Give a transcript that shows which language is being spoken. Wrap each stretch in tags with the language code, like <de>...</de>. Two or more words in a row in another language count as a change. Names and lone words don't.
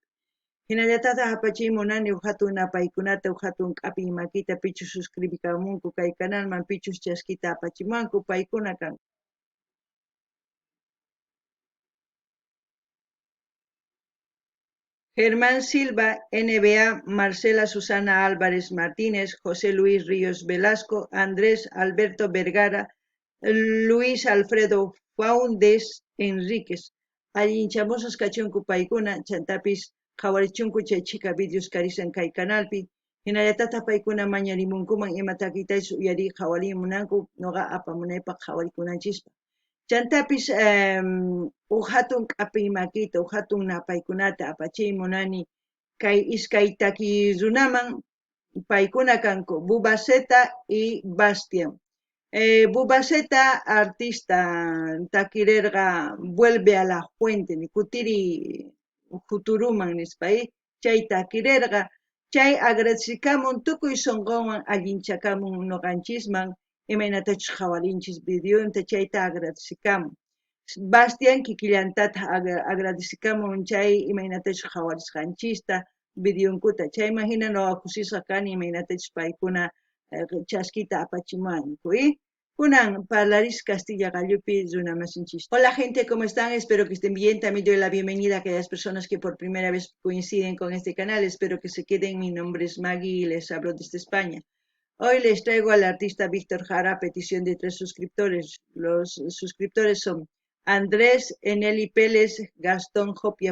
<qu>Hinallatataq apachiymunani hatun napaykunata hatun q'apiy makita pichus suscribikamunku kay canalman pichus chaskita apachimanku paykuna kan. Germán Silva, NBA, Marcela Susana Álvarez Martínez, José Luis Ríos Velasco, Andrés Alberto Vergara, Luis Alfredo Faundes Enríquez. Allinchamusas kachunku paykuna, chantapis qhawarichunku chay chika videos karisan kay canalpi. Hinallatata paykuna mañarimunkuman ima takitaychus uyari qhawarimunanku noqa apamunaypaq qhawarikunanchista. Chantapis hatun q'apiy makita hatun napaykunata apachiymunani kay iskay takiy runaman paykuna kanku Bubaceta y Bastian. Bubaceta artista takirerqa vuelve a la fuente kutiri futuruman nispay chay takirerqa chay agradecikamun tukuy sonqonwan allinchakamun noqanchisman imaynatachus qhawarinchis videonta chayta agradecikamun. Bastian kikillantata agradecikamun chay imaynatachus qhawarisqanchista videonkuta chayman hina noqa kusisqa kani imaynatachus paykuna chaskita apachimanku. Kunan parlaris Castilla Gallupi runamasinchis.</qu> <es>Hola gente, ¿cómo están? Espero que estén bien. También doy la bienvenida a aquellas personas que por primera vez coinciden con este canal. Espero que se queden. Mi nombre es Maggie y les hablo desde España. Hoy les traigo al artista Víctor Jara a petición de 3 suscriptores. Los suscriptores son Andrés Eneli Pérez, Gastón Jopia.</es>